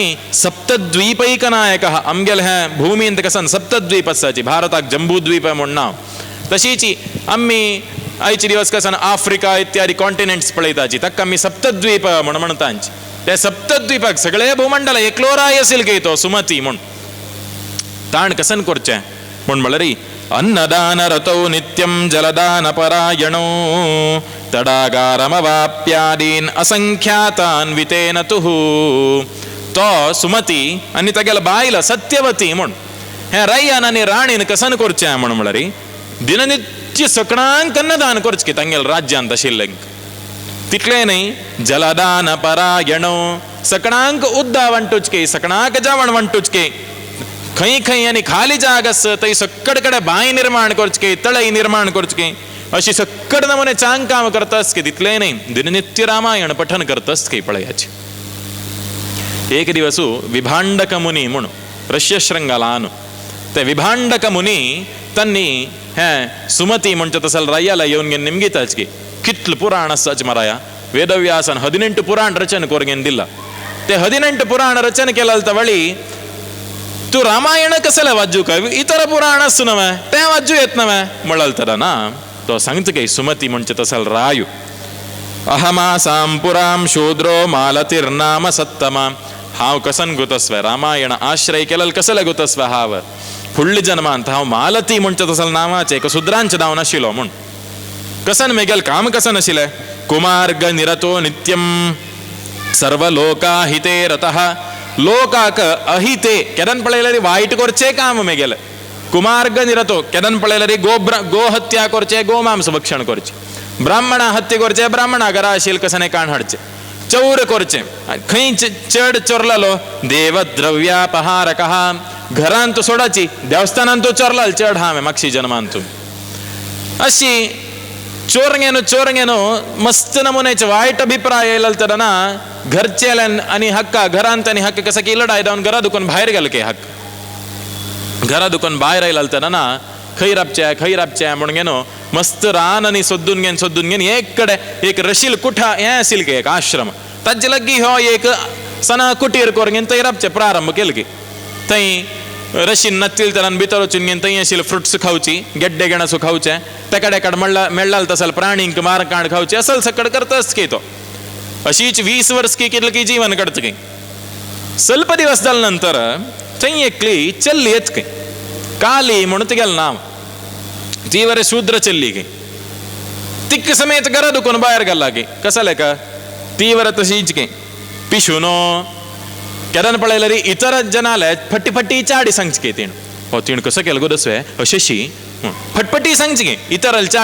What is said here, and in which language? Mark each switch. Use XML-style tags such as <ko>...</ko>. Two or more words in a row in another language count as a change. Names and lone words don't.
<sa>सप्तद्वीपैकनायकः</sa> <kok>आमगेल हे भूमींत कसन सप्तद्वीप आसाची भारताक जंबूद्वीप म्हणून नाव तशीची आम्ही आयचे दिवस कसन आफ्रिका इत्यादी कॉन्टिनेंट्स पळयताची ताका आमी सप्तद्वीप म्हणतांची त्या सप्तद्वीपाक सगळे भूमंडल एकलो राय असेल की तो सुमती म्हण ताण कसन करचे म्हण म्हळ्यार</kok> <sa>अन्नदान रतौ नित्यं जलदान परायणो तडागारमवाप्यादीन असंख्यातान वितेन</sa> <kok>तुहु तो सुमती आणि तागेल बायल सत्यवती म्हण हे रायन आणि राणीन कसन करचे म्हण म्हळ्यार दिननित्य सकळांक अन्नदान करचके तांगेल राज्यांत आशिल्ल्यांक तितले नाही</kok> <sa>जलदान परायणो</sa> <kok>सकणांक उद्दा वंटुचके सकणाक जावण वंटुचके खई खई आणि खाली जागस तई सक्कडकडे बाई निर्माण करचके तळई निर्माण करचके अशी सक्कड नमुने चांग काम करतस की तितले नाही दिननित्य रामायण पठन करतस की पळयाचे एक दिवसू विभांडक मुनी म्हणून ऋष्यशृंगालानु ते विभांडक मुनी तन्नी हे सुमती म्हणत तसल रायाला येऊन गेन निमगीताच की कितल पुराण सच मराया वेदव्यासन 18 पुराण रचन कोरगेन दिला ते 18 पुराण रचन केलं तवळी तू रामायण कसला वाजू का इतर पुराण असू नव्हे ते वाजू येत नव्हे म्हणल तर ना तो सांगत की सुमती म्हणचे तसल रायू</kok> <sa>अहमासाम पुराम शूद्रो मालतीर्नाम सत्तमा</sa> <kok>हाव कसन गुतस्व रामायण आश्रय केलं कसला गुतस्व हाव फुडली जन्मांत हाव मालती म्हणचे तसल नावाचे एक शूद्रांचे नाव नाशिलो म्हण कसन मेगेल काम कसन आशिले</kok> <sa>कुमार्ग निरतो नित्यम सर्व लोकाहिते रतः</sa> <kok>लोकाक अहिते केदन पळयलरी वाईट करचे काम मेगेल</kok> <sa>कुमार्ग निरतो</sa> <kok>केदन पळयलरी गो हत्या करचे गोमांस भक्षण करचे ब्राह्मणा हत्या करचे ब्राह्मणा घरा आशिल कसने काण हाडचे चौर करचे खंय चड चोरलालो देवद्रव्यापहारक घरांत तू सोडाची देवस्थानांत तू चोरलाल चड हांवें मागशी जन्मांत तू अशी चोरंगेनो मस्त नमुनेचे वाईट अभिप्राय येयला तर ना घरचे आणि हक्का घरांत आणि हक्क कसं की लढाई जाऊन घरा दुकान बाहेर गेलं की हक्क घरा दुकान बाहेर येयला तर ना खै राबचे म्हणून गेनो मस्त रान आणि सोदून घेन एक कडे एक रशील कुठा हे असेल की एक आश्रम ताजे लग्गी हो एक सना कुटीर करून थंय राबचे प्रारंभ केलं की थंय रशीन नत्तील तर भितर वचून घेन थंय आशिल्ले फ्रुट्स खावची गेड्डे गेणासू खावचे तेकाडेकाड मेळ्ळाल तसल प्राणींक मारकांड खावचे असल सकड करतस की तो अशीच 20 वर्ष की केलं की जीवन कडत की ಸ್ವಲ್ಪ दिवस जाल्या नंतर थंय एकली चल्ली येत की काली म्हणून तिगेल नाव ती वरे शूद्र चल्ली की तिक्क समेत घरा दुखून बाहेर गेला की कसले का ती वर तशीच की पिशुनो केदन पळयलरी इतर जनाले फट्टी चाडी सांगची की तीण हो तीण कसं केलं गो दसवे अशेशी फटफटी सांगची की इतर</kok>